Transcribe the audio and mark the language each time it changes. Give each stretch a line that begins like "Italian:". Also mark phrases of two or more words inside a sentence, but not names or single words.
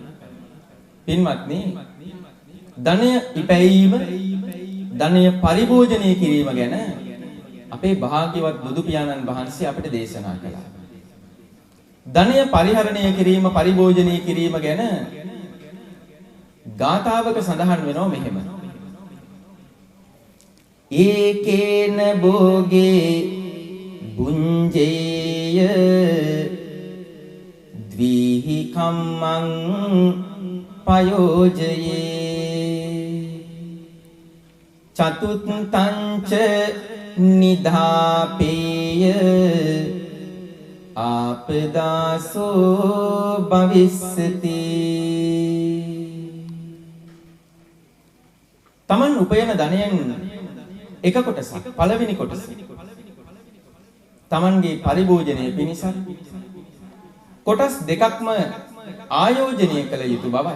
Sinhala: පින්වත්නි, ධනය ඉපැයීම, ධනය පරිභෝජනය කිරීම ගැන අපේ භාග්‍යවත් බුදු පියාණන් වහන්සේ අපිට දේශනා කළා. ධනය පරිහරණය කිරීම, පරිභෝජනය කිරීම ගැන ගාථාවක සඳහන් වෙනවා මෙහෙම.
Pali: ඒකේන භෝගේ බුඤ්ජේය ද්විහි කම්මං පයෝජයේ චතුත්තංච නිධාපේය ආපදාසෝ භවිස්සති.
Sinhala: තමන් උපයන ධනයෙන් එක කොටසක්, පළවෙනි කොටස තමන්ගේ පරිභෝජනය පිණිස, කොටස් දෙකක්ම ආයෝජනය කළ යුතු බවයි.